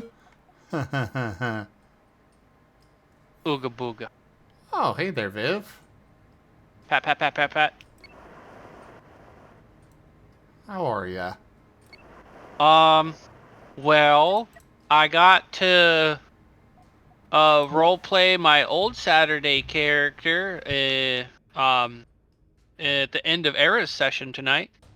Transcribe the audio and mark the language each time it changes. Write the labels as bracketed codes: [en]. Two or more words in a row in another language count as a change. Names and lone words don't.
[en] Ooga booga. Oh, hey there, Viv. Pat, pat, pat, pat, pat. How are ya? Well, I got to roleplay my old Saturday character at the end of Era's session tonight.